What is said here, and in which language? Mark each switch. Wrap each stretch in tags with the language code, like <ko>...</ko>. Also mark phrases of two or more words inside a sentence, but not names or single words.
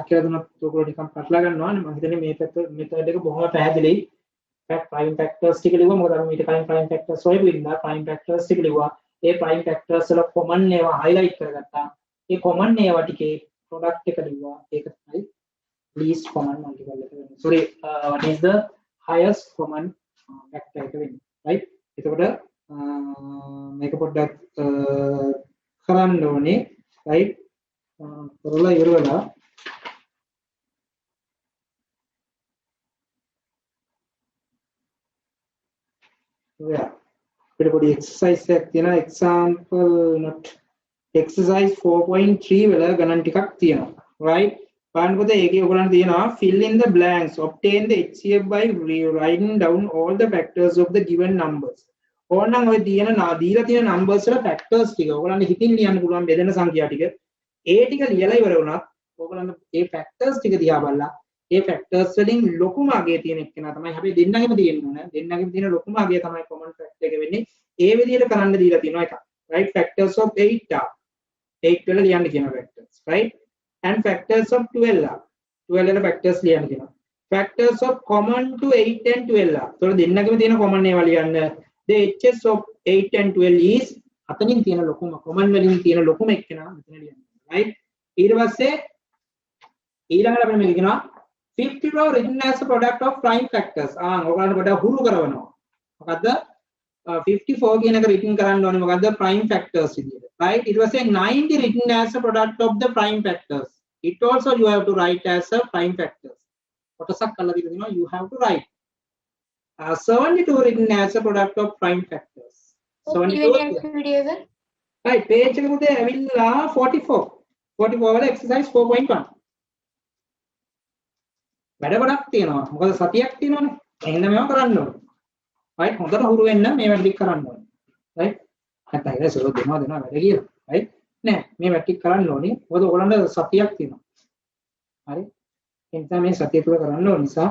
<si>කියලා දුන්නොත් ඔයගොල්ලෝ නිකන් පටලවා ගන්නවා නේ මම හිතන්නේ මේ මෙතඩ් එක බොහොම පැහැදිලියි</si> <en>prime factors</en> <si>ටික ලිව්වා මොකද අපි ඊට කලින්</si> <en>prime factors</en> <si>හොයපු ඉඳලා</si> <en>prime factors</en> <si>ටික ලිව්වා ඒ</si> <en>prime factors</en> <si>වල common ඒවා highlight කරගත්තා ඒ common ඒවා ටිකේ product එක ලිව්වා ඒක තමයි</si> <en>least common multiple</en> <si>එක වෙන්නේ</si> <en>sorry what is the highest common factor</en> <si>එක වෙන්නේ right එතකොට මේක පොඩ්ඩක් කරන්න ඕනේ right කරලා ඉවර වෙලා yeah අපිට පොඩි exercise එකක් තියෙනවා</si> <en>example not exercise</en> <si>4.3 වල ගණන් ටිකක් තියෙනවා right බලන්නකො ඒකේ ඔයගොල්ලන්ට තියෙනවා</si> <en>fill in the blanks obtain the HCF by writing down all the factors of the given numbers</en> <si>ඕනනම් ඔය දීලා තියෙන numbers වල factors ටික ඔයගොල්ලන්ට හිතින් ලියන්න පුළුවන් බෙදෙන සංඛ්‍යා ටික ඒ ටික ලියලා ඉවර වුණත් ඔයගොල්ලන්ට ඒ factors ටික දිහා බලලා ඒ factors වලින් ලොකුම අගය තියෙන එකනා තමයි අපි දෙන්නගෙම තියෙන්න ඕන දෙන්නගෙම තියෙන ලොකුම අගය තමයි</si> <en>common factor</en> <si>එක වෙන්නේ ඒ විදිහට කරන්න දීලා තියෙනවා එක</si> <en>right factors of 8 are</en> <si>8 වල ලියන්න කියන</si> <en>factors right and factors of 12 are 12</en> <si>වල factors ලියන්න කියනවා</si> <en>factors of common to 8 and 12 are so</en> <si>දෙන්නගෙම තියෙන common ඒවා ලියන්න</si> <en>the HS of 8 and 12 is</en> <si>අතනින් තියෙන ලොකුම common වලින් තියෙන ලොකුම එක්කෙනා මෙතන ලියන්න right ඊට පස්සේ ඊළඟට අපිට මේක කියනවා 50 row</si> <en>written as a product of prime factors</en> <si>ඔයගොල්ලන්ට පොඩ්ඩක් හුරු කරවනවා මොකද්ද 54 කියන එක written කරන්න ඕනේ මොකද්ද</si> <en>prime factors විදියට right</en> <si>ඊට පස්සේ</si> <en>90 written as a product of the prime factors it also you have to write as a prime factors</en> <si>කොටසක් කරලා දීලා තියෙනවා</si> <en>you have to write 72 written as a product of prime factors 72 right page</en> <si>එක උදේ ඇවිල්ලා 44 වල</si> <en>exercise 4.1</en> <si>වැඩ ගොඩක් තියෙනවා මොකද සතියක් තියෙනවනේ එහෙනම් මේවා කරන්න ඕනේ right හොඳට හුරු වෙන්න මේ වැඩ ටික කරන්න ඕනේ right නැත්නම් ඒක සරෝ දෙනවා වැඩ කියලා right නෑ මේ වැඩ ටික කරන්න ඕනේ මොකද ඔයගොල්ලන්ට සතියක් තියෙනවා හරි එනිසා මේ සතිය තුල කරන්න ඕන නිසා</si>